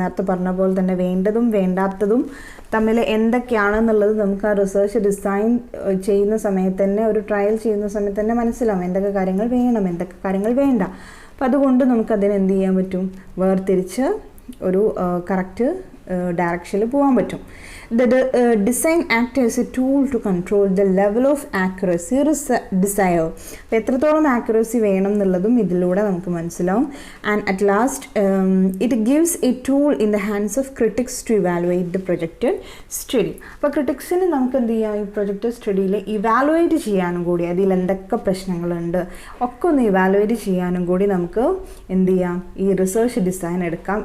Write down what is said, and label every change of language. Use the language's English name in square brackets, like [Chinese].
[Malayalam] നേരത്തെ പറഞ്ഞ പോലെ തന്നെ വേണ്ടതും വേണ്ടാത്തതും തമ്മിൽ എന്തൊക്കെയാണെന്നുള്ളത് നമുക്ക് ആ റിസർച്ച് ഡിസൈൻ ചെയ്യുന്ന സമയത്ത് തന്നെ, ഒരു ട്രയൽ ചെയ്യുന്ന സമയത്ത് തന്നെ മനസ്സിലാവും എന്തൊക്കെ കാര്യങ്ങൾ വേണം, എന്തൊക്കെ കാര്യങ്ങൾ വേണ്ട. അപ്പോൾ അതുകൊണ്ട് നമുക്കതിന് എന്ത് ചെയ്യാൻ പറ്റും, വേർതിരിച്ച് ഒരു കറക്റ്റ് ഡയറക്ഷനിൽ പോകാൻ പറ്റും. [English] The design act as a tool to control the level of accuracy desire. [Malayalam] അപ്പോൾ എത്രത്തോളം ആക്യുറസി വേണം എന്നുള്ളതും ഇതിലൂടെ നമുക്ക് മനസ്സിലാവും. [English] And at last it gives a tool in the hands of critics to evaluate the projected study. [Malayalam] അപ്പോൾ ക്രിട്ടിക്സിന് നമുക്ക് എന്ത് ചെയ്യാം, ഈ പ്രൊജക്റ്റഡ് സ്റ്റഡിയിൽ ഇവാലുവേറ്റ് ചെയ്യാനും കൂടി, അതിൽ എന്തൊക്കെ പ്രശ്നങ്ങളുണ്ട് ഒക്കെ ഒന്ന് ഇവാലുവേറ്റ് ചെയ്യാനും കൂടി നമുക്ക് എന്ത് ചെയ്യാം, ഈ റിസർച്ച് ഡിസൈൻ എടുക്കാം.